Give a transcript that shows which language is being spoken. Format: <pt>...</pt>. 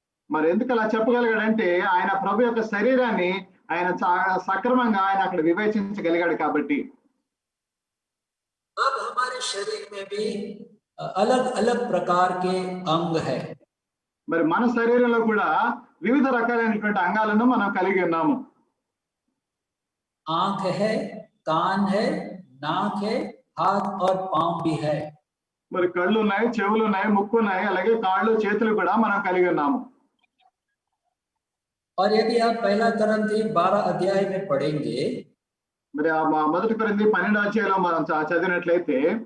<te>మరి ఎందుకు అలా చెప్పగలిగాడంటే ఆయన ప్రభు యొక్క శరీరాన్ని ఆయన సక్రమంగా ఆయన అక్కడ వివేచించగలిగాడు కాబట్టి.</te> <hi>अब हमारे शरीर में भी अलग अलग प्रकार के अंग है.</hi> <te>మరి మన శరీరంలో కూడా వివిధ రకాలైనటువంటి అంగాలను మనం కలిగి ఉన్నాము.</te> <hi>आंख है, कान है, नाक है, हाथ और पांव भी है.</hi> <te>మరి కళ్ళు ఉన్నాయి, చెవులు ఉన్నాయి, ముక్కు ఉన్నాయి, అలాగే కాళ్ళు చేతులు కూడా మనం కలిగి ఉన్నాము.</te> <hi>और यदि आप पहला कोरिन्थी 12 अध्याय में पढ़ेंगे,</hi> <te>మరి మొదటి కొరింథీ 12వ అధ్యాయంలో మనం చదివినట్లయితే</te>